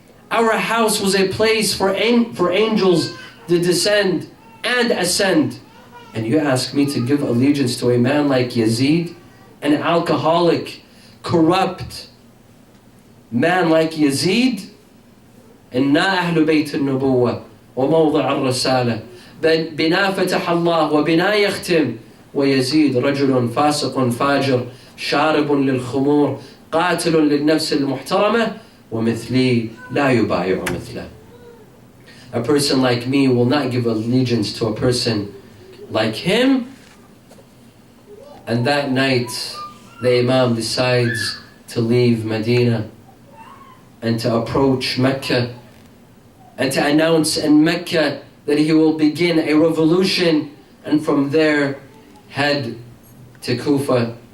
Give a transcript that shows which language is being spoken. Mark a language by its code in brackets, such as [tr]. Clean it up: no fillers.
[en] Our house was a place for angels to descend and ascend. And you ask me to give allegiance to a man like Yazid, an alcoholic, corrupt man like Yazid? [ar] إنا أهل بيت النبوة وموضع الرسالة بنا فتح الله وبنا يختم ويزيد رجل فاسق فاجر شارب للخمور قاتل للنفس المحترمة ومثلي لا يبايع مثله. [en] A person like me will not give allegiance to a person like him. And that night the Imam decides to leave Medina and to approach Mecca and to announce in Mecca that he will begin a revolution, and from there head to Kufa.